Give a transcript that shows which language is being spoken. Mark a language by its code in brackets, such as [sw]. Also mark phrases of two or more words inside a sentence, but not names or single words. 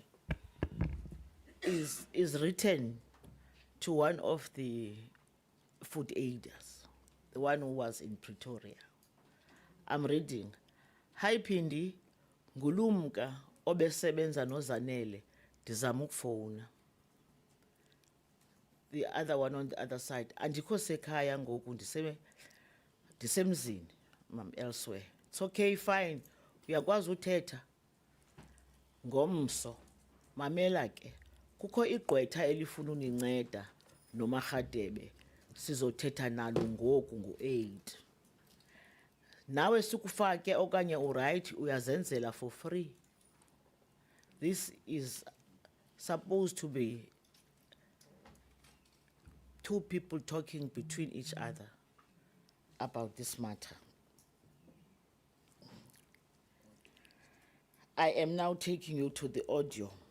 [en] is written to one of the food aiders, the one who was in Pretoria. I'm reading. [xh] Hi Pindi, ngulumka obesebenza noZanele, ndizama ukufona. [en] The other one on the other side. [xh] Andikho sekhaya ngoku ndisemzini, mam, [en] elsewhere. It's okay, fine. [xh] Uyakwazi uthetha. Ngomso, mamela ke, kukho igqwetha elifuna uninceda noMarhadebe, sizothetha nalo ngoku ngo-8. Nawe sikufake okanye uright uyazenzela [en] for free. This is supposed to be two people talking between each other about this matter. I am now taking you to the audio.